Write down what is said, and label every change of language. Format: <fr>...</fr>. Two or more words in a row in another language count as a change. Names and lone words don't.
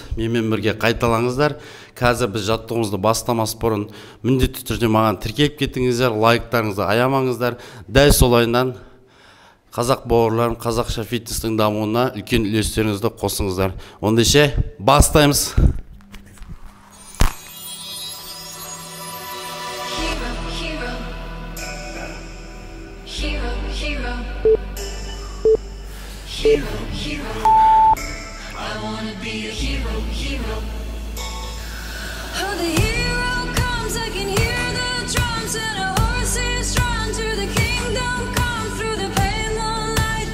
<kk>Менімен бірге қайталаңыздар. Қазір біз жаттығымызды бастамас бұрын міндетті түрде маған тіркеліп кетіңіздер, лайктарыңызды аямаңыздар. Дәл солайынан қазақ бауырларым қазақша фитнестің дамуына үлкен үлестеріңізді қосыңыздар. Ондайша бастаймыз.</kk> <en>Hero, I wanna be a hero. Oh, the hero comes, I can hear the drums and a horse is drawn to the kingdom come through the pale moonlight.</en>